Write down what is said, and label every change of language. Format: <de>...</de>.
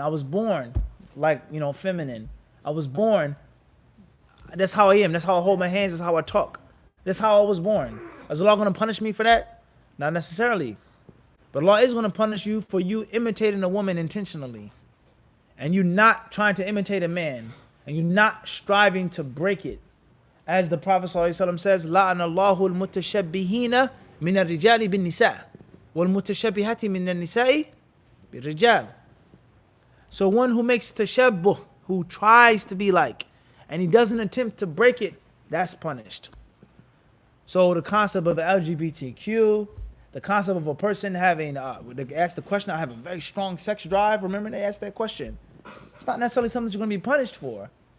<en>I was born like, feminine. I was born. That's how I am. That's how I hold my hands. That's how I talk. That's how I was born. Is Allah going to punish me for that? Not necessarily. But Allah is going to punish you for you imitating a woman intentionally. And you not trying to imitate a man. And you not striving to break it.</en> <ar>As the Prophet ﷺ says, لَعَنَ اللَّهُ الْمُتَشَبِّهِينَ مِنَ الرِّجَالِ بِالنِّسَاءِ وَالْمُتَشَبِّهَةِ مِنَ النِّسَاءِ بِالرِّجَالِ.</ar> <en>So one who makes tashabbuh, who tries to be like, and he doesn't attempt to break it, that's punished. So the concept of the LGBTQ, the concept of a person having, they asked the question, I have a very strong sex drive. Remember they asked that question. It's not necessarily something you're going to be punished for.</en>